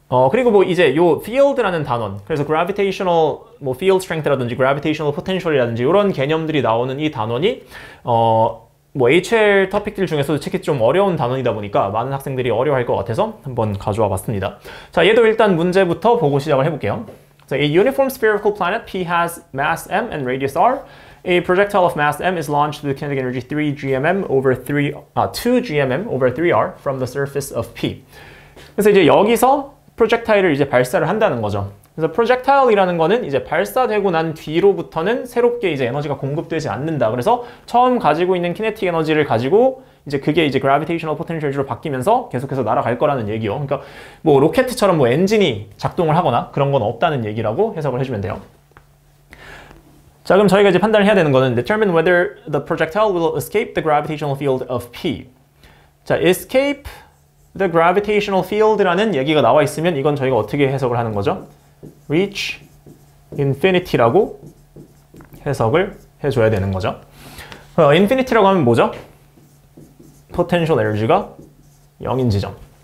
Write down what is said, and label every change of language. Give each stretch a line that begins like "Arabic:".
Korean: 그리고 뭐 이제 요 field라는 단원, 그래서 gravitational 뭐 field strength라든지 gravitational potential이라든지 이런 개념들이 나오는 이 단원이 뭐 HL 토픽들 중에서도 특히 좀 어려운 단원이다 보니까 많은 학생들이 어려워할 것 같아서 한번 가져와 봤습니다. 자, 얘도 일단 문제부터 보고 시작을 해볼게요.
English: So, a uniform spherical planet P has mass m and radius r. A projectile of mass m is launched with kinetic energy 2 GMM over 3r from the surface of P.
Korean: 그래서 이제 여기서 프로젝타일을 이제 발사를 한다는 거죠. 그래서 프로젝타일이라는 거는 이제 발사되고 난 뒤로부터는 새롭게 이제 에너지가 공급되지 않는다. 그래서 처음 가지고 있는 키네틱 에너지를 가지고 이제 그게 이제 그래비테이셔널 포텐셜로 바뀌면서 계속해서 날아갈 거라는 얘기요. 그러니까 뭐 로켓처럼 뭐 엔진이 작동을 하거나 그런 건 없다는 얘기라고 해석을 해주면 돼요. 자, 그럼 저희가 이제 판단을 해야 되는 거는
English: determine whether the projectile will escape the gravitational field of P.
Korean: 자,
English: escape the gravitational field
Korean: 라는 얘기가 나와 있으면 이건 저희가 어떻게 해석을 하는 거죠?
English: reach infinity
Korean: 라고 해석을 해줘야 되는 거죠. infinity라고 하면 뭐죠? potential 에너지가 0인 지점.